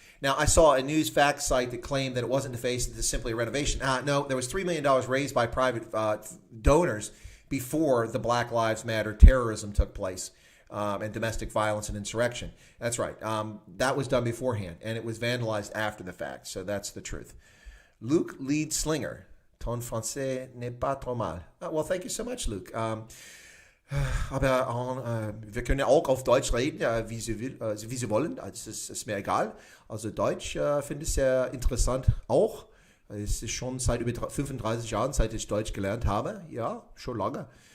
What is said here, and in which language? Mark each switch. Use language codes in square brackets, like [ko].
[en] Now, I saw a news fact site that claimed that it wasn't defaced, it's simply a renovation. No, there was $3 million raised by private donors before the Black Lives Matter terrorism took place. And domestic violence and insurrection. That's right. That was done beforehand, and it was vandalized after the fact. So that's the truth. Luke Lead Slinger. [fr] Ton français n'est pas trop mal. [en] Well, thank you so much, Luke. [de] Aber wir können auch auf Deutsch reden, wie Sie wollen. Es ist mir egal. Also Deutsch finde ich sehr interessant auch. Es ist schon seit über 35 Jahren, seit ich Deutsch gelernt habe. Ja, schon lange.